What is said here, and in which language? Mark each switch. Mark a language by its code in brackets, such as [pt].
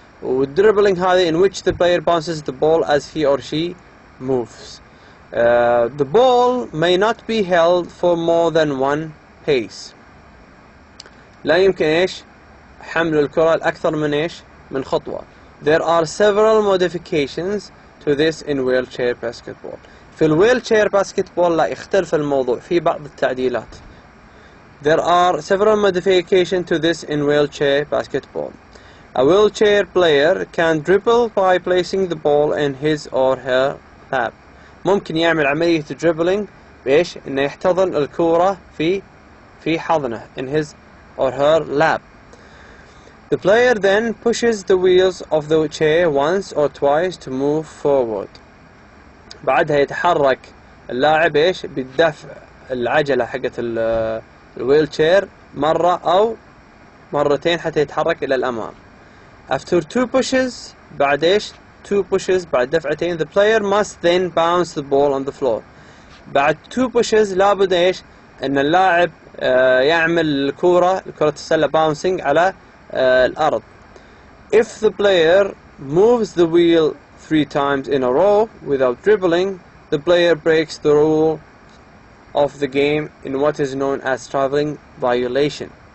[ar] والدريبلينج هذه [en] in which the player bounces the ball as he or she moves. The ball may not be held for more than one pace. [ar] لا يمكن إيش حمل الكرة الأكثر من إيش من خطوة. [en] There are several modifications to this in wheelchair basketball. [ar] في الwheelchair basketball لا يختلف الموضوع في بعض التعديلات. [en] There are several modifications to this in wheelchair basketball. A wheelchair player can dribble by placing the ball in his or her lap. [ar] ممكن يعمل عملية dribbling بإيش؟ إنه يحتضن الكرة في حضنه [en] in his or her lap. The player then pushes the wheels of the chair once or twice to move forward. [ar] بعدها يتحرك اللاعب ايش بالدفع العجلة حقت الويل تشير مرة أو مرتين حتى يتحرك إلى الأمام. [en] After 2 pushes [ar] بعد ايش 2 pushes بعد دفعتين [en] the player must then bounce the ball on the floor. [ar] بعد 2 pushes لابد ايش ان اللاعب يعمل كرة السلة bouncing على الأرض. [en] If the player moves the wheel 3 times in a row without dribbling, the player breaks the rule of the game in what is known as traveling violation.